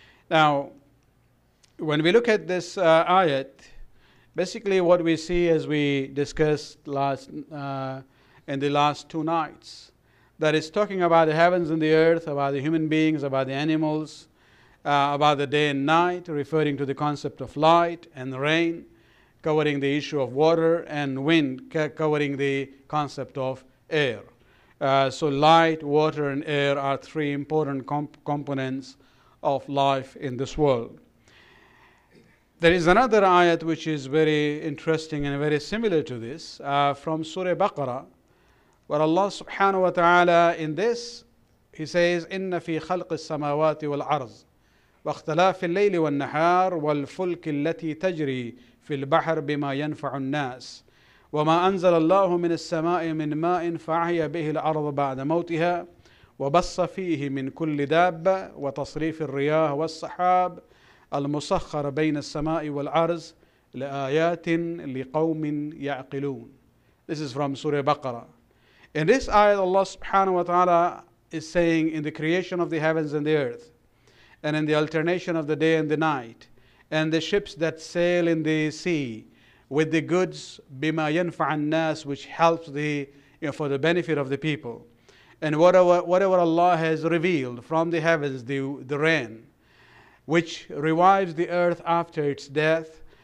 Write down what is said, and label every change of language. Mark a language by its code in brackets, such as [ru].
[en] Now, when we look at this ayat, basically what we see, as we discussed in the last two nights, that is talking about the heavens and the earth, about the human beings, about the animals, about the day and night, referring to the concept of light and rain, covering the issue of water, and wind, covering the concept of air. So light, water, and air are three important components of life in this world. There is another ayat which is very interesting and very similar to this, from Surah Baqarah, where Allah subhanahu wa ta'ala in this, He says, [ar] إِنَّ فِي خَلْقِ السَّمَاوَاتِ وَالْأَرْضِ وَاخْتِلَافِ اللَّيْلِ وَالنَّهَارِ وَالْفُلْكِ الَّتِي تَجْرِي فِي الْبَحْرِ بِمَا يَنْفَعُ النَّاسِ وما أنزل الله من السماء من ماء فأحيا به الأرض بعد موتها وبص فيه من كل دابة وتصريف الرياح والسحاب المسخر بين السماء والأرض لآيات لقوم يعقلون. [en] This is from Surah Baqarah. In this ayat, Allah subhanahu wa ta'ala is saying, in the creation of the heavens and the earth, and in the alternation of the day and the night, and the ships that sail in the sea, with the goods, [ar] bima yanfa' an-nas, [en] which helps for the benefit of the people, and whatever Allah has revealed from the heavens, the rain, which revives the earth after its death,